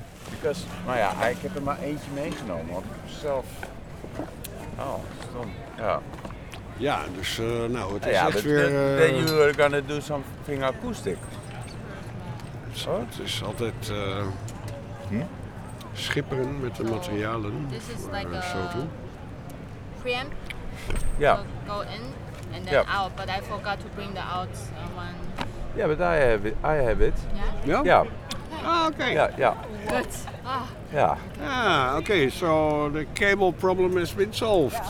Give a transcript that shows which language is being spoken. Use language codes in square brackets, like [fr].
[en] Because, [nl] nou ja, ik heb er maar eentje meegenomen. Want ik zelf... Oh, stom. Ja. Ja, dus, nou, het is echt weer... [en] Then you are gonna do something acoustic. [nl] Het is altijd... schipperen met de materialen. [en] This is like a... preamp, yeah. Go in and then out, but I forgot to bring the out one. Yeah, but I have it. Yeah? Yeah. Yeah. Ah, okay. Yeah. Good. Yeah. Ah, okay, so the cable problem has been solved.